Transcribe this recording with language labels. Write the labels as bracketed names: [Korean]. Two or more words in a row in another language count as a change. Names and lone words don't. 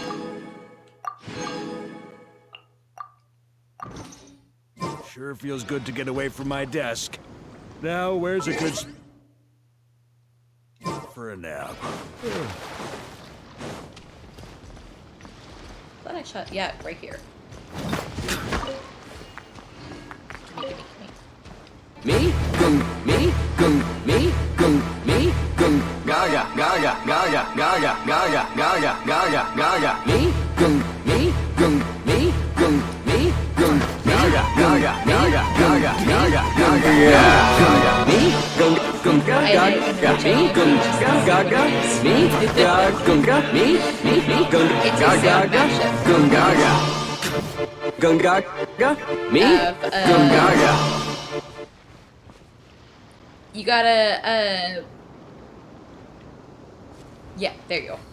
[English] Sure feels good to get away from my desk. Now, where's a good for a nap? Thought I shot. Yeah, right here. Gimme. Me? Gung, me? Gung, me? Gung, me? Gung, gaga, gaga, gaga, gaga, gaga, gaga, gaga, gaga, me? Gung, me? Gung, me? Gung, me? Gung, gaga, gaga, gaga, gaga, gaga, gaga, gaga, me? Gung, gung, gaga, gaga, me? Gung, gaga, gaga, me? Gung, gaga, me? Gung, gaga, gaga, gung, gaga. Gung, gaga, me? Gung, gaga. You gotta, yeah, there you go.